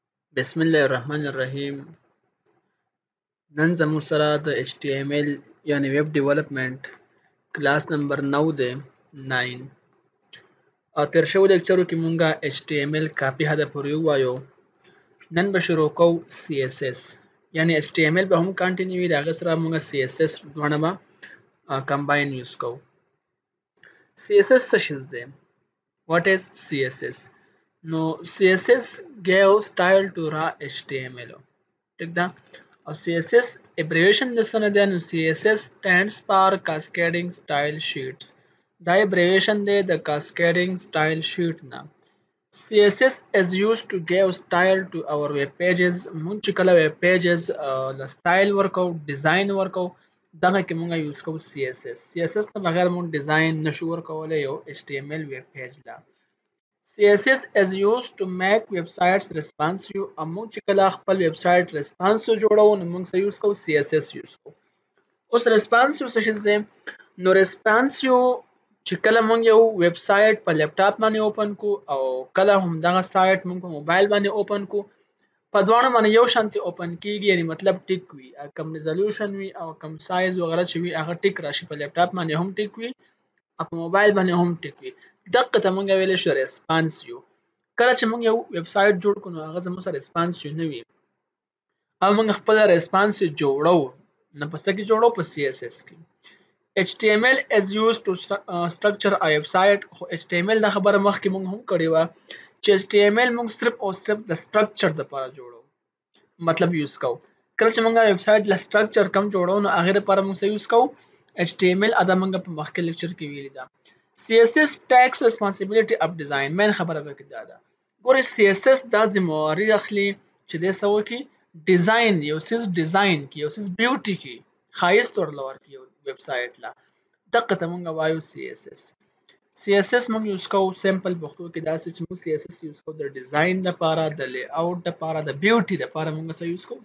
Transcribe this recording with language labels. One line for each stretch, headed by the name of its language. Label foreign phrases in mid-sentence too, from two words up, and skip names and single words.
Pashto: بسم الله الرحمن الرحیم. نن زموږ سره د HTML یعنی
English: web development
Pashto: کلاس نمبر 9 دی 9 او تیر شوی لیکچرو کې مونږه HTML کافی حد پورې وایو. نن به شروع کوو CSS یعنی HTML به هم کنټینیو وي، د هغه سره مونږه CSS دواړه به
English: combine use
Pashto: کوو. CSS څه شی دی؟
English: What is CSS? نو CSS give style to raw HTML.
Pashto: ٹھیک ده. او CSS abbreviation د څه نه دی؟
English: نو CSS stands for cascading style sheets.
Pashto: دا abbreviation دی د cascading style sheet نه.
English: CSS is used to give style to our web pages.
Pashto: مونږ چې کله
English: web pages
Pashto: له style ورکو ډیزاین ورکو دغه کې مونږ یوز کوو CSS نه بغیر مونږ ډیزاین نشو ورکولای یو HTML ویب پیج لا.
English: CSS is used to make websites responsive.
Pashto: موږ چې کله خپل ویب سایټ responsive جوړو نو موږ څه یوز کوو؟ CSS یوز کوو. اوس responsive څه شی دی؟ نو responsive چې کله موږ یو ویب سایټ په لیپټاپ باندې اوپن کو او کله هم دغه سایټ موږ په موبایل باندې اوپن کو، په دواړو باندې یو شانتي اوپن کیږي، یعنی مطلب ټیک وي، کم ریزولوشن وي او کم سایز وغیرہ چې وي هغه ټیک راشي، په لیپټاپ باندې هم ټیک وي او په موبایل باندې هم ټیک وي. دغه ته موږ ویلی شو ریسپانسیو. کله چې موږ یو ویب سایټ جوړ کړو نو هغه زموږ سره ریسپانسیو نه وي او موږ خپل ریسپانسیو جوړو نو په څه کې جوړو؟ په CSS کې.
English: HTML is used to structure a website.
Pashto: خو HTML دا خبره مخکې موږ هم کړې وه چې HTML موږ صرف او صرف د structure لپاره جوړو، مطلب یوز کوو. کله چې موږ ویب سایټ له structure کم جوړو نو هغې لپاره موږ څه یوز کوو؟ HTML. ادا موږ په مخکې لیکچر کې ویلي ده.
English: CSS takes responsibility of design.
Pashto: مین خبره پکې دا ده، ګورئ CSS دا ذمہواري اخلي چې دی څه وکړي؟ ډیزاین، یو څیز ډیزاین کړي، یو څیز بیوټي کړي، ښایست ورله ورکړي یو ویب سایټ له. دغه ته موږ وایو CSS. CSS موږ یوز کوو سمپل پښتو کې داسې چې موږ CSS یوز کوو د ډیزاین لپاره، د لی آوټ لپاره، د بیوټي لپاره موږ څه یوز کوو؟